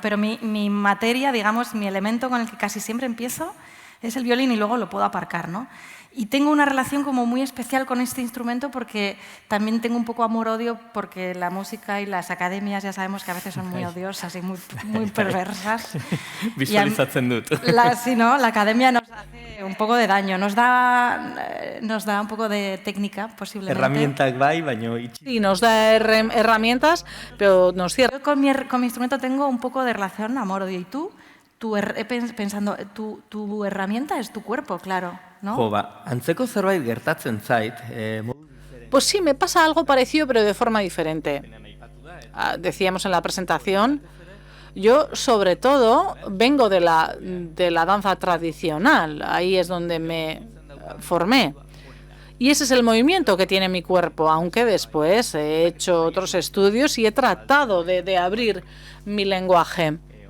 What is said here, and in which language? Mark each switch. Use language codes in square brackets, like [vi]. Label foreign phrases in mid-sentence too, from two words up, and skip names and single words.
[es] Pero mi materia, digamos, mi elemento con el que casi siempre empiezo es el violín y luego lo puedo aparcar, ¿no? Y tengo una relación como muy especial con este instrumento porque también tengo un poco amor-odio, porque la música y las academias ya sabemos que a veces son muy odiosas y muy perversas. [eu] Visualizatzen dut. [es] Sí, ¿no? La academia nos hace un poco de daño, nos da un poco de técnica, posiblemente. [eu] Herramientak bai, baino itxi. [es] Sí, nos da herramientas, pero nos cierra. Yo con mi instrumento tengo un poco de relación amor-odio. ¿Y tú? Pensando, tu herramienta es tu cuerpo, claro, ¿no? [eu] Jo, antzeko zerbait gertatzen zait. [es] Pues sí, me pasa algo parecido, pero de forma diferente. Decíamos en la presentación, yo sobre todo vengo de la danza tradicional, ahí es donde me formé. Y ese es el movimiento que tiene mi cuerpo, aunque después he hecho otros estudios y he tratado de abrir mi lenguaje.